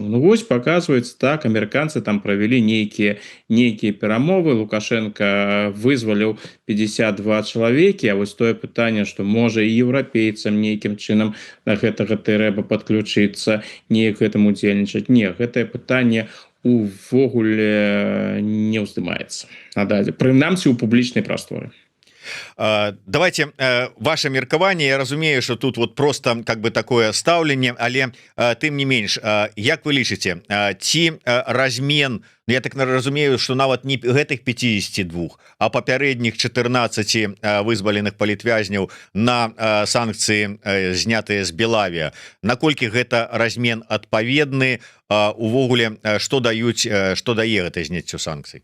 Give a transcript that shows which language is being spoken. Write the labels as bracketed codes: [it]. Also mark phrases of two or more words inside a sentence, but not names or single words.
[be] Ну вось паказваецца так, амерыканцы там правялі нейкія перамовы, Лукашенко вызваліў 52 чалавекі, а вось тое пытанне, што можа і еўрапейцам нейкім чынам да гэтага трэба падключыцца, неяк гэтым удзельнічаць. Не, гэтае пытанне увогуле не ўздымаецца. Прынамсі ў публічнай прасторы. [ru] Давайте ваше меркаванне. [be] Я разумею, [ru] что тут вот просто как бы такое [be] стаўленне, але тым не менш, як вы лічыце, ці размен, я так разумею, что нават не гэтых 52, а папярэдніх 14 вызваленых палітвязняў на санкцыі знятыя з Белавія, наколькі гэта размен адпаведны, увогуле што дае гэта зняццё санкцый?